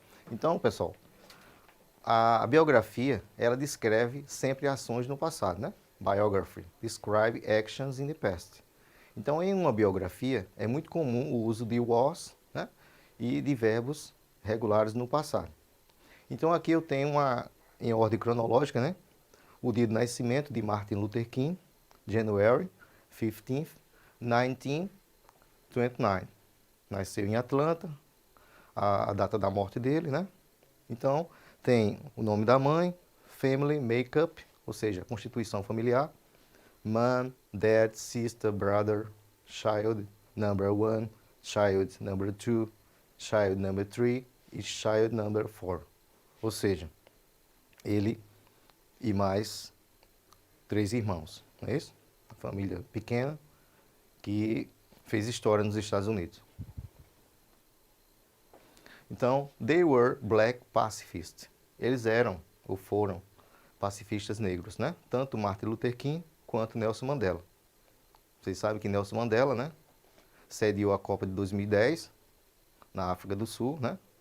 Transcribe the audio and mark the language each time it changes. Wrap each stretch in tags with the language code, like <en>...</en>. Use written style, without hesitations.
<pt>Então, pessoal, a biografia, ela descreve sempre ações no passado, né?</pt> <en>Biography, describe actions in the past.</en> <pt>Então, em uma biografia, é muito comum o uso de was, né? E de verbos regulares no passado. Então, aqui eu tenho em ordem cronológica, né? O dia de nascimento de Martin Luther King, January 15th, 1929. Nasceu em Atlanta, a data da morte dele, né? Então, tem o nome da mãe,</pt> <en>family makeup,</en> <pt>ou seja, constituição familiar,</pt> <en>mom, dad, sister, brother, child number 1, child number 2, child number 3 e child number 4.</en> <pt>Ou seja, ele e mais 3 irmãos, não é isso? Uma família pequena que fez história nos Estados Unidos.</pt> <en>Então, they were black pacifists.</en> <pt>Eles eram ou foram pacifistas negros, né? Tanto Martin Luther King quanto Nelson Mandela. Vocês sabem que Nelson Mandela, né, sediou a Copa de 2010 na África do Sul, né?</pt>